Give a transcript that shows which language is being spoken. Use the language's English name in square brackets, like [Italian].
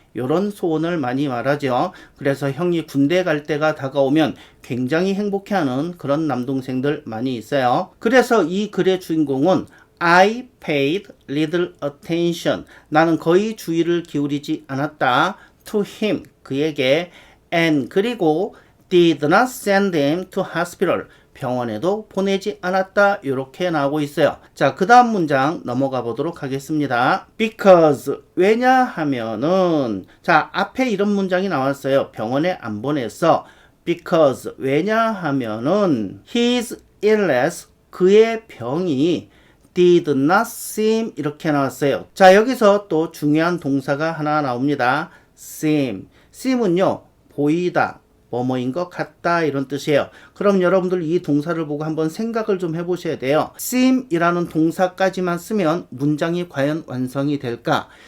[Korean] 요런 소원을 많이 말하죠. 그래서 형이 군대 갈 때가 다가오면 굉장히 행복해하는 그런 남동생들 많이 있어요. 그래서 이 글의 주인공은 [English] I paid little attention. [Korean] 나는 거의 주의를 기울이지 않았다. To him. 그에게. [English] And [Korean] 그리고 [English] did not send him to hospital. [Korean] 병원에도 보내지 않았다. 이렇게 나오고 있어요. 자, 그 다음 문장 넘어가 보도록 하겠습니다. Because 왜냐하면은 자, 앞에 이런 문장이 나왔어요. 병원에 안 보냈어. Because 왜냐하면은 [English] his illness [Korean] 그의 병이 [English] did not seem [Korean] 이렇게 나왔어요. 자, 여기서 또 중요한 동사가 하나 나옵니다. seem. seem은요, 보이다, 뭐뭐인 것 같다 이런 뜻이에요. 그럼 여러분들 이 동사를 보고 한번 생각을 좀 해보셔야 돼요. seem이라는 동사까지만 쓰면 문장이 과연 완성이 될까?